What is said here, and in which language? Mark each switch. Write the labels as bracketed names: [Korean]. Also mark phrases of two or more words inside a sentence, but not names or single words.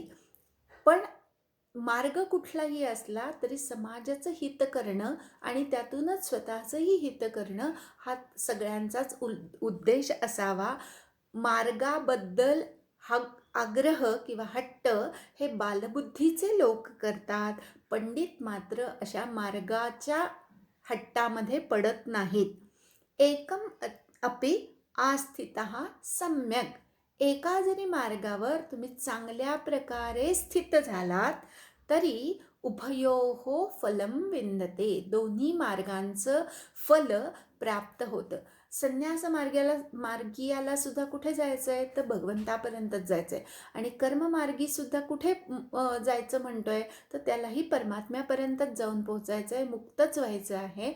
[Marathi] पण मार्ग कुठलाही असला तरी समाजाचं हित करणं आणि त्यातूनच स्वतःचंही हित करणं हा सगळ्यांचाच उद्देश असावा. मार्गाबद्दल हा आग्रह किंवा हट्ट हे बालबुद्धीचे लोक करतात. पंडित मात्र अशा मार्गाच्या हट्टामध्ये पडत नाहीत. [Sanskrit] एकम अपि आस्थितः सम्यक. [Marathi] एका जरी मार्गावर तुम्ही चांगल्या प्रकारे स्थित झालात तरी [Sanskrit] उभयोः फलम विंदते. [Marathi] दोन्ही मार्गांचं फल प्राप्त होतं. संन्यास मार्गीयाला सुद्धा कुठे जायचं आहे तर भगवंतापर्यंतच जायचं आहे. आणि कर्ममार्गी सुद्धा कुठे जायचं म्हणतोय तर त्यालाही परमात्म्यापर्यंतच जाऊन पोहोचायचं आहे, मुक्तच व्हायचं आहे.